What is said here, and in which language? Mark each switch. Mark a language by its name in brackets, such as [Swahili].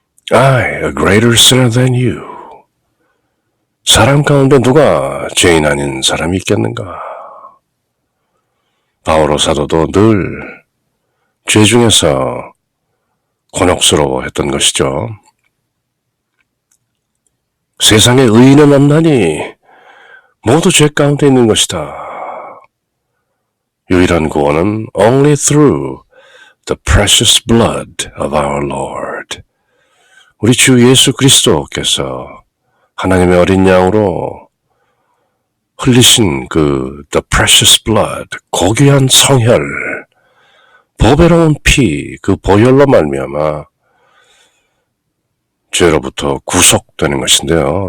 [English] I, a greater sinner than you. [Korean] 사람 가운데 누가 죄인 아닌 사람이 있겠는가? 바오로 사도도 늘 죄 중에서 곤욕스러워했던 것이죠. 세상에 의인은 없나니 모두 죄 가운데 있는 것이다. 유일한 구원은 [English] only through the precious blood of our Lord. [Korean] 우리 주 예수 그리스도께서 하나님의 어린 양으로 흘리신 그 [English] the precious blood, [Korean] 고귀한 성혈, 보배로운 피, 그 보혈로 말미암아 죄로부터 구속되는 것인데요.